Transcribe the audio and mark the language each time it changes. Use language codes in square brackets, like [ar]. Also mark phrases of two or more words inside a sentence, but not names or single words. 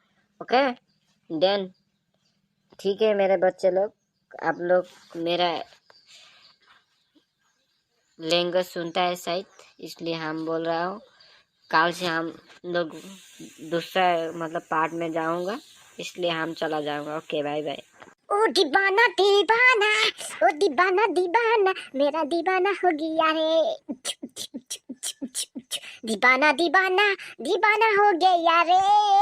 [en] okay then [hi] ठीक है मेरे बच्चे लोग, आप लोग मेरा लैंग्वेज सुनता है शायद, इसलिए हम बोल रहा हूँ। कल से हम लोग दूसरा मतलब पार्ट में जाऊँगा, इसलिए हम चला जाऊँगा। [en] okay bye bye. [hi] ओ दीवाना दीवाना, ओ दीवाना दीवाना, मेरा दीवाना हो गया रे। दीवाना दीवाना, दीवाना हो गया रे।